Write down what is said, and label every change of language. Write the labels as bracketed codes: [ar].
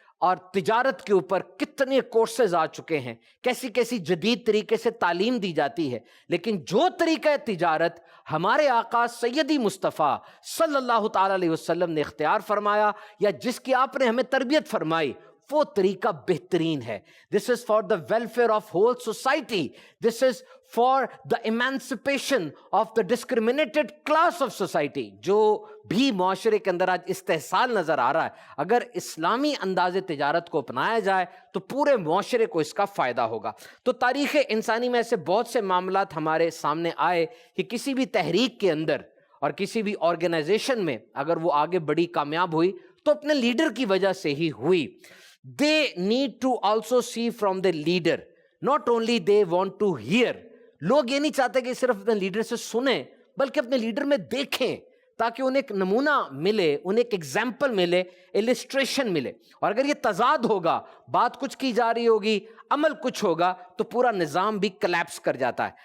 [ur] اور تجارت کے اوپر کتنے کورسز آ چکے ہیں، کیسی جدید طریقے سے تعلیم دی جاتی ہے، لیکن جو طریقہ تجارت ہمارے آقا سیدی مصطفیٰ صلی اللہ تعالی علیہ وسلم نے اختیار فرمایا یا جس کی آپ نے ہمیں تربیت فرمائی، وہ طریقہ بہترین ہے۔ [en] This is for the welfare of whole society. This is for the emancipation of the discriminated class of society. [ur] جو بھی معاشرے کے اندر آج استحصال نظر آ رہا ہے، اگر اسلامی انداز تجارت کو اپنایا جائے تو پورے معاشرے کو اس کا فائدہ ہوگا۔ تو تاریخ انسانی میں ایسے بہت سے معاملات ہمارے سامنے آئے کہ کسی بھی تحریک کے اندر اور کسی بھی آرگنائزیشن میں اگر وہ آگے بڑی، کامیاب ہوئی تو اپنے لیڈر کی وجہ سے ہی ہوئی۔ [en] They need to also see from the leader. Not only they want to hear. [ur] لوگ یہ نہیں چاہتے کہ صرف اپنے لیڈر سے سنیں، بلکہ اپنے لیڈر میں دیکھیں، تاکہ انہیں ایک نمونہ ملے، انہیں ایک ایگزامپل ملے، ایلسٹریشن ملے۔ اور اگر یہ تضاد ہوگا، بات کچھ کی جا رہی ہوگی، عمل کچھ ہوگا، تو پورا نظام بھی کلیپس کر جاتا ہے۔